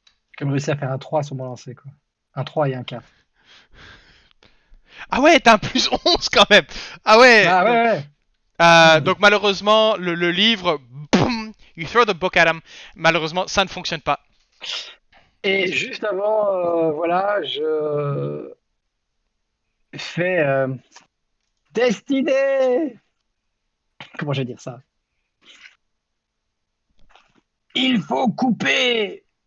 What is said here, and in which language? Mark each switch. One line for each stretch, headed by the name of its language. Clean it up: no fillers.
French: J'ai comme réussi à faire un 3 sur mon lancer, quoi. Un 3 et un 4. Ah ouais, t'as un plus 11 quand même. Ah ouais. Ah ouais, ouais. Donc malheureusement, le livre, boum,
English: you throw the book at him.
French: Malheureusement, ça ne fonctionne pas. Et juste avant, voilà, je fais Destinée. Comment je vais dire ça? Il faut couper.